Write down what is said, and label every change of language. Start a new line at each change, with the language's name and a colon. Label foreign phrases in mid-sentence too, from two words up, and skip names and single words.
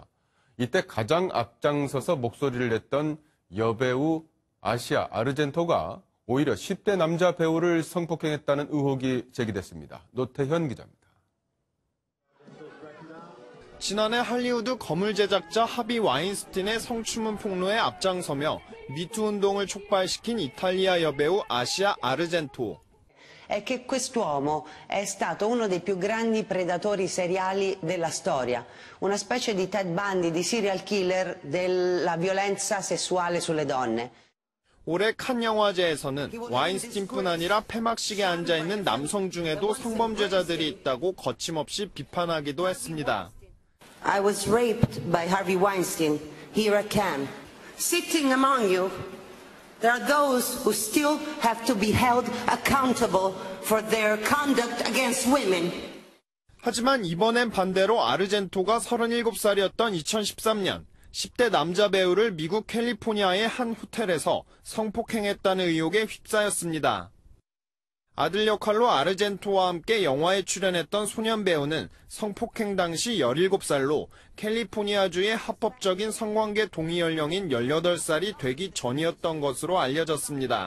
Korean: 이때 가장 앞장서서 목소리를 냈던 여배우 아시아 아르젠토가 오히려 10대 남자 배우를 성폭행했다는 의혹이 제기됐습니다. 노태현 기자입니다. 지난해 할리우드 거물 제작자 하비 와인스틴의 성추문 폭로에 앞장서며 미투 운동을 촉발시킨 이탈리아 여배우 아시아 아르젠토.
Italian: È che quest'uomo è stato uno dei più grandi predatori seriali della storia, una specie di Ted Bundy, di serial killer della violenza sessuale sulle donne.
Korean: 올해 칸 영화제에서는 와인스틴뿐 아니라 폐막식에 앉아있는 남성 중에도 성범죄자들이 있다고 거침없이 비판하기도 했습니다.
English: I was raped by Harvey Weinstein. Here I can. Sitting among you, there are those who still have to be held accountable for their conduct against women.
Korean: 하지만 이번엔 반대로 아르젠토가 37살이었던 2013년 10대 남자 배우를 미국 캘리포니아의 한 호텔에서 성폭행했다는 의혹에 휩싸였습니다. 아들 역할로 아르젠토와 함께 영화에 출연했던 소년 배우는 성폭행 당시 17살로 캘리포니아주의 합법적인 성관계 동의 연령인 18살이 되기 전이었던 것으로 알려졌습니다.